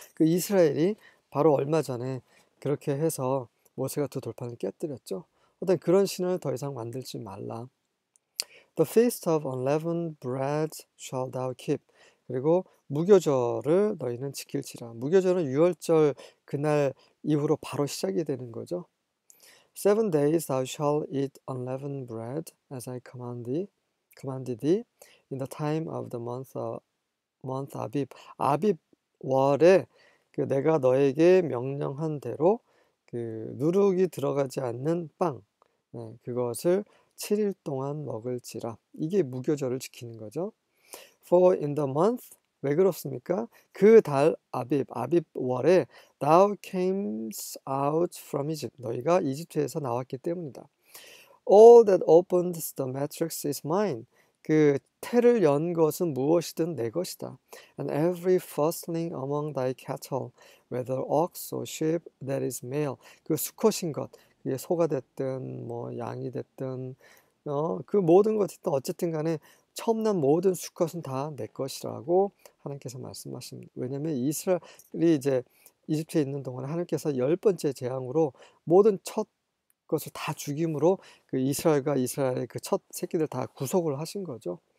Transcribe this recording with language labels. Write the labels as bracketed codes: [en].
[ko] 그 이스라엘이 바로 얼마 전에 그렇게 해서 모세가 두 돌판을 깨뜨렸죠. 어떤 그런 신을 더 이상 만들지 말라. [en] The feast of unleavened bread shall thou keep. [ko] 그리고 무교절을 너희는 지킬지라. 무교절은 유월절 그날 이후로 바로 시작이 되는 거죠. [en] 7 days thou shalt eat unleavened bread as I commanded thee in the time of the month 아빕. [ko] 아빕월에 내가 너에게 명령한 대로 누룩이 들어가지 않는 빵 그것을 7일 동안 먹을지라. 이게 무교절을 지키는 거죠. [en] For in the month [ko] 왜 그렇습니까? 그 달 아빕월에 [en] thou camest out from Egypt. [ko] 너희가 이집트에서 나왔기 때문이다. [en] All that opened the matrix is mine. [ko] 그 태를 연 것은 무엇이든 내 것이다. [en] And every firstling among thy cattle, whether ox or sheep, that is male. [ko] 그 수컷인 것, 그게 소가 됐든 뭐 양이 됐든 그 모든 것이 어쨌든 간에 처음 난 모든 수컷은 다 내 것이라고 하나님께서 말씀하십니다. 왜냐하면 이스라엘이 이제 이집트에 있는 동안에 하나님께서 10번째 재앙으로 모든 첫 것을 다 죽임으로 그 이스라엘의 그 첫 새끼들 다 구속을 하신 거죠.